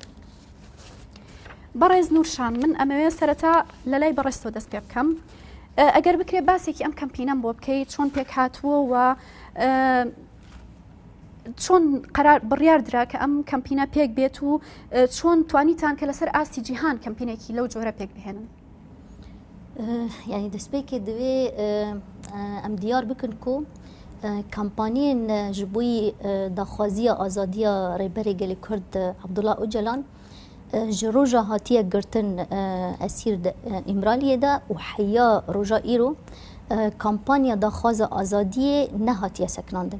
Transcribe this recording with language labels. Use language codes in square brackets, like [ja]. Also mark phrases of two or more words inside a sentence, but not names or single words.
[ckb] بەڕێز نورشان، من ئەمەوێ سەرەتا لە لای بەڕێستەوە دەست پێ بکەم، ئەگەر بکرێ باسێکی ئەم کەمپینەم بۆ بکەیت، چۆن پێک هاتووە و چۆن قەرار بڕیار درا کە ئەم کەمپینە پێک بێت و چۆن توانیتان کە لەسەر ئاستی جیهان کەمپینێکی لەو جۆرە پێک بهێنن. [ku] یعنی دەستپێکێ دەوێ ئەم دیار بکن کو کامپانیên ji بوی daxwaziya azadiya rêberê gelê Kurd Abdullah Öcalan ji roja hatiye girtin esîr İmraliyê de û heya roja îro kampanya daxwaza azadiyê nehatiye seknandin.